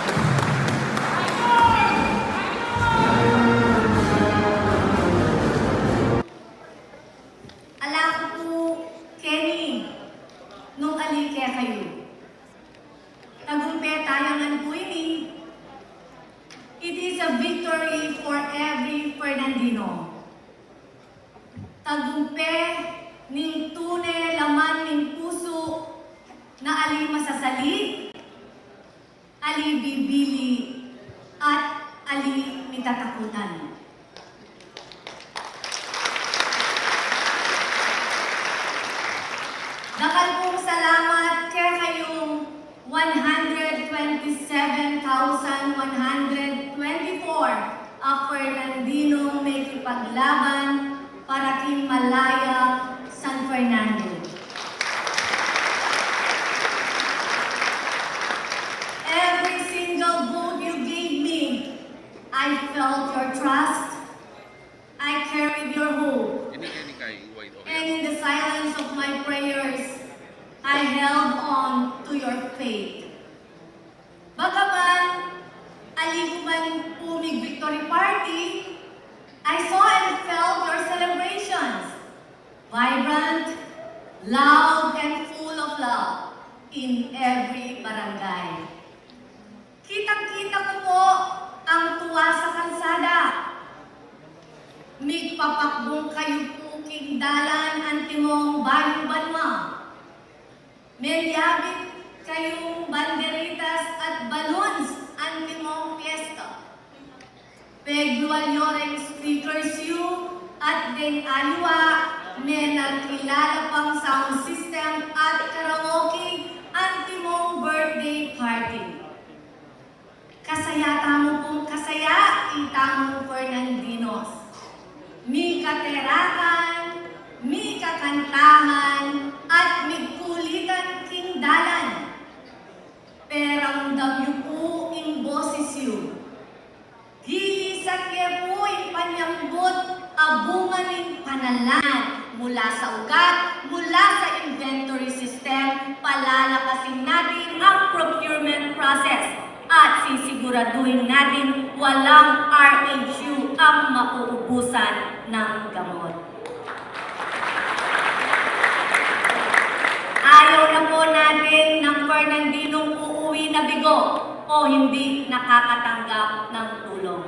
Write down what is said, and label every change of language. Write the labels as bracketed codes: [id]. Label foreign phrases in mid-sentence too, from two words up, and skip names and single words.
[tl] Alam ko po, [pam] Kenny, nung alike kayo. [tl] Tagumpay tayo ng buwini. [en] It is a victory for every Fernandino. [pam] Tagumpay ning tunay laman ning puso na ali masasali, ali bibili, at ali mitatakutan. Dakal pong salamat kaya kayong 127,124 a Fernandino may kipaglaban para king Malaya, San Fernando. [en] Every single vote you gave me, I felt your trust, I carried your hope. And in the silence of my prayers, I held on to your faith. [pam] Bagaman, alikuman umig [en] victory party, I saw and felt your celebrations. Vibrant, loud, and full of love in every barangay. [tl] Kitang-kita ko po ang tuwa sa kalsada. [pam] Migpapakbong kayo po dalan antimong bayong banwa. Melyabit kayong banderitas at balloons antimong fiesta. Peglualyoreng speakers you at den aliwa may nagkilala pang [en] sound system [pam] at karaoke antimong birthday party. Kasaya tamo pong kasaya itamong Fernandinos. Mi katerakan, mi kakantahan, at migkulitan king dalan. Peramdam yu po in boses yu. Gilisat ke po in panyambot abungan in panalan. [tl] Mula sa ugat, mula sa [en] inventory system, [tl] palalakasin natin ang [en] procurement process. [tl] At sisiguraduhin natin walang RHU ang mauubusan ng gamot. Ayaw na po natin ng Fernandinong uuwi na bigo o hindi nakakatanggap ng tulong.